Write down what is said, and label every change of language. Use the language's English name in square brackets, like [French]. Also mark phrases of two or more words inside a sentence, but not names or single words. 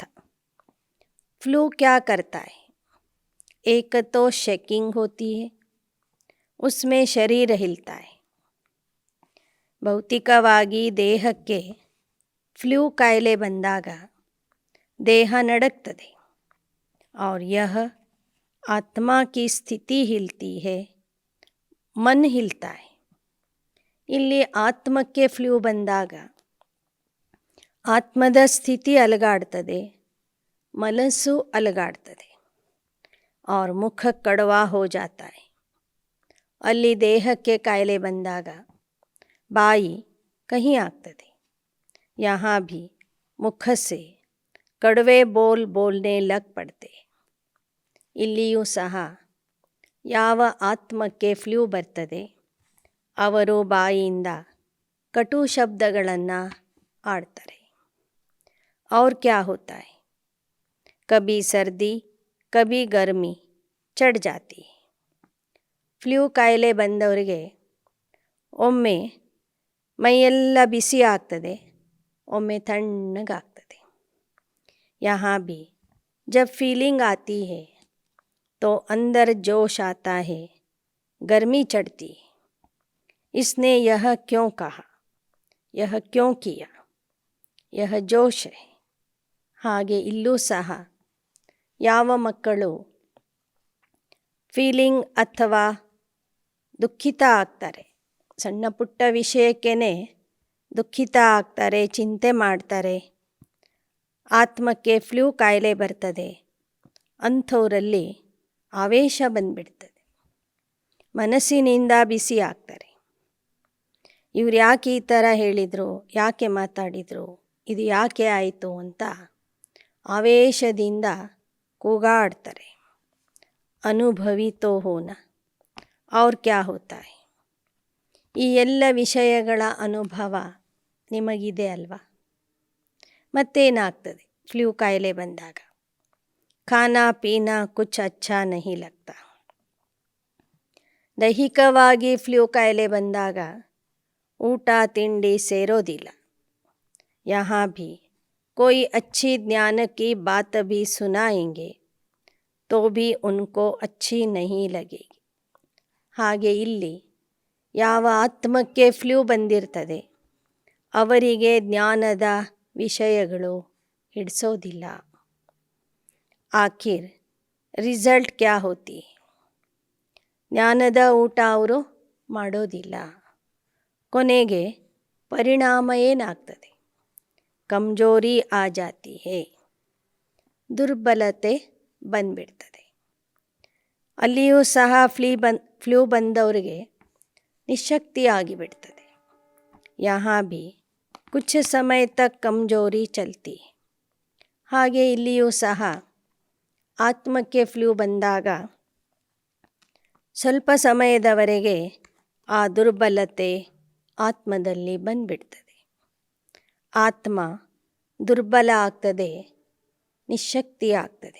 [Hindi] फ्लू क्या करता है? एक तो शेकिंग होती है, उसमें शरीर हिलता है. [Kannada] ಭೌತಿಕವಾಗಿ ದೇಹಕ್ಕೆ ಫ್ಲೂ ಕಾಯಿಲೆ ಬಂದಾಗ ದೇಹ ನಡಕ್ತದೆ. [Hindi] और यह आत्मा की स्थिति हिलती है, मन हिलता है. [Kannada] ಇಲ್ಲಿ ಆತ್ಮಕ್ಕೆ ಫ್ಲೂ ಬಂದಾಗ ಆತ್ಮದ ಸ್ಥಿತಿ ಅಲಗಾಡ್ತದೆ, ಮನಸ್ಸು ಅಲಗಾಡ್ತದೆ. [Hindi] और मुख कड़वा हो जाता है. [Kannada] ಅಲ್ಲಿ ದೇಹಕ್ಕೆ ಕಾಯಿಲೆ ಬಂದಾಗ ಬಾಯಿ ಕಹಿ ಆಗ್ತದೆ. [Hindi] यहाँ भी ಮುಖ से कड़वे बोल बोलने लग पड़ते. [Kannada] ಇಲ್ಲಿಯೂ ಸಹ ಯಾವ ಆತ್ಮಕ್ಕೆ ಫ್ಲೂ ಬರ್ತದೆ ಅವರು ಬಾಯಿಯಿಂದ ಕಟು ಶಬ್ದಗಳನ್ನು ಆಡ್ತಾರೆ. [Hindi] और क्या होता है? कभी सर्दी कभी गर्मी चढ़ जाती. [Kannada] ಫ್ಲೂ ಕಾಯಿಲೆ ಬಂದವರಿಗೆ ಒಮ್ಮೆ ಮೈಯೆಲ್ಲ ಬಿಸಿ ಆಗ್ತದೆ, ಒಮ್ಮೆ ತಣ್ಣಗಾಗ್ತದೆ. [Hindi] यहाँ भी जब फीलिंग आती है तो अंदर जोश आता है, गर्मी चढ़ती है. इसने यह क्यों कहा, यह क्यों किया, यह जोश है. [Kannada] ಹಾಗೆ ಇಲ್ಲೂ ಸಹ ಯಾವ ಮಕ್ಕಳು ಫೀಲಿಂಗ್ ಅಥವಾ ದುಃಖಿತ ಆಗ್ತಾರೆ, ಸಣ್ಣ ಪುಟ್ಟ ವಿಷಯಕ್ಕೇ ದುಃಖಿತ ಆಗ್ತಾರೆ, ಚಿಂತೆ ಮಾಡ್ತಾರೆ, ಆತ್ಮಕ್ಕೆ ಫ್ಲೂ ಕಾಯಿಲೆ ಬರ್ತದೆ, ಅಂಥವರಲ್ಲಿ ಆವೇಶ ಬಂದುಬಿಡ್ತದೆ, ಮನಸ್ಸಿನಿಂದ ಬಿಸಿ ಆಗ್ತಾರೆ. ಇವ್ರು ಯಾಕೆ ಈ ಥರ ಹೇಳಿದರು, ಯಾಕೆ ಮಾತಾಡಿದರು, ಇದು ಯಾಕೆ ಆಯಿತು ಅಂತ ಆವೇಶದಿಂದ ಕೂಗಾಡ್ತಾರೆ. [Hindi] अनुभवी तो होना और क्या होता है? [Kannada] ಈ ಎಲ್ಲ ವಿಷಯಗಳ ಅನುಭವ ನಿಮಗಿದೆ ಅಲ್ವಾ? ಮತ್ತೇನಾಗ್ತದೆ ಫ್ಲೂ ಕಾಯಿಲೆ ಬಂದಾಗ? [Hindi] खाना पीना कुछ अच्छा नहीं लगता. [Kannada] ದೈಹಿಕವಾಗಿ ಫ್ಲೂ ಕಾಯಿಲೆ ಬಂದಾಗ ಊಟ ತಿಂಡಿ ಸೇರೋದಿಲ್ಲ. [Hindi] यहाँ भी कोई अच्छी ज्ञान की बात भी सुनाएंगे तो भी उनको अच्छी नहीं लगेगी. [Kannada] ಹಾಗೆ ಇಲ್ಲಿ ಯಾವ ಆತ್ಮಕ್ಕೆ ಫ್ಲೂ ಬಂದಿರ್ತದೆ ಅವರಿಗೆ ಜ್ಞಾನದ ವಿಷಯಗಳು ಹಿಡಿಸೋದಿಲ್ಲ. [Hindi] आख़िर रिज़ल्ट क्या होती? [Kannada] ಜ್ಞಾನದ ಊಟ ಅವರು ಮಾಡೋದಿಲ್ಲ. ಕೊನೆಗೆ ಪರಿಣಾಮ ಏನಾಗ್ತದೆ? [Hindi] कमज़ोरी आ जाती है, [Kannada] ದುರ್ಬಲತೆ ಬಂದ್ಬಿಡ್ತದೆ. ಅಲ್ಲಿಯೂ ಸಹ ಫ್ಲೂ ಬಂದವರಿಗೆ ನಿಶಕ್ತಿ ಆಗಿಬಿಡ್ತದೆ. [Hindi] यहाँ भी कुछ समय तक कमज़ोरी चलती. [Kannada] ಹಾಗೆ ಇಲ್ಲಿಯೂ ಸಹ ಆತ್ಮಕ್ಕೆ ಫ್ಲೂ ಬಂದಾಗ ಸ್ವಲ್ಪ ಸಮಯದವರೆಗೆ ಆ ದುರ್ಬಲತೆ ಆತ್ಮದಲ್ಲಿ ಬಂದ್ಬಿಡ್ತದೆ. ಆತ್ಮ ದುರ್ಬಲ ಆಗ್ತದೆ, ನಿಶಕ್ತಿ ಆಗ್ತದೆ.